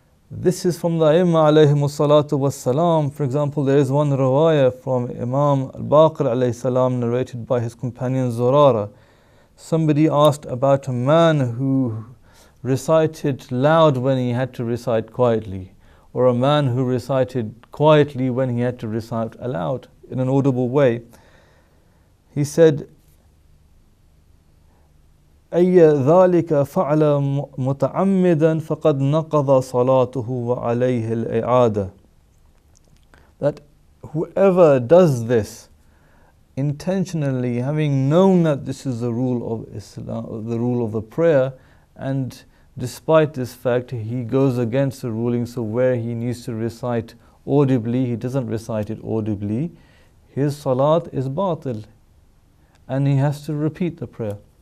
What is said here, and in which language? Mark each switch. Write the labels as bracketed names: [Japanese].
[English] This is from the Aimma alayhimus salatu was salam. For example, there is one riwayah from Imam al-Baqir alayhi salam narrated by his companion Zurara. Somebody asked about a man who recited loud when he had to recite quietly, or a man who recited quietly when he had to recite aloud in an audible way. He said, [Arabic] أي ذلك فعل متعمدا فقد نقض صلاته وعليه الإعادة. [English] That whoever does this intentionally, having known that this is the rule of Islam, the rule of the prayer, and despite this fact he goes against the ruling, so where he needs to recite audibly, he doesn't recite it audibly, his salat is batil and he has to repeat the prayer.